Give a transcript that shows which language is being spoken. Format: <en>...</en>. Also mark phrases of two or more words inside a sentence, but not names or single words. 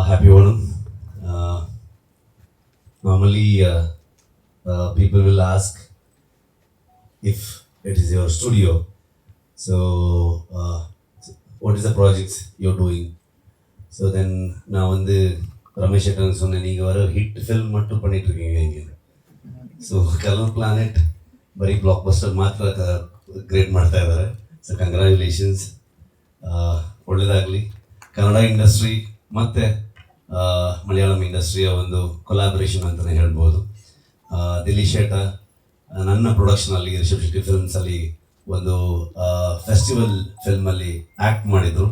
<en>Happy Onam. Uh, Normally, people will ask if it is your studio. So, what is the projects you're doing? So then</en> <ta>நான் வந்து ரமேஷ் அக்கன் சொன்னேன், நீங்கள் வர</ta> <en>hit film</en> <ta>மட்டும் பண்ணிட்டு இருக்கீங்க இங்கே.</ta> <kn>ಸೊ ಕಲರ್ ಪ್ಲಾನೆಟ್ ಬರೀ ಬ್ಲಾಕ್ ಬಸ್ಟರ್ ಮಾತ್ರ ಕ್ರಿಯೇಟ್ ಮಾಡ್ತಾ ಇದ್ದಾರೆ.</kn> <en>so congratulations,</en> <kn>ಒಳ್ಳೆಯದಾಗಲಿ. ಕನ್ನಡ ಇಂಡಸ್ಟ್ರಿ ಮತ್ತು ಮಲಯಾಳಂ ಇಂಡಸ್ಟ್ರಿಯ ಒಂದು ಕೊಲಾಬ್ರೇಷನ್ ಅಂತಲೇ ಹೇಳ್ಬೋದು. ದಿಲ್ಲಿ ಶೇಟ ನನ್ನ ಪ್ರೊಡಕ್ಷನಲ್ಲಿ ರಿಷಬ್ ಶೆಟ್ಟಿ ಫಿಲ್ಮ್ಸಲ್ಲಿ ಒಂದು ಫೆಸ್ಟಿವಲ್ ಫಿಲ್ಮಲ್ಲಿ ಆ್ಯಕ್ಟ್ ಮಾಡಿದರು.</kn>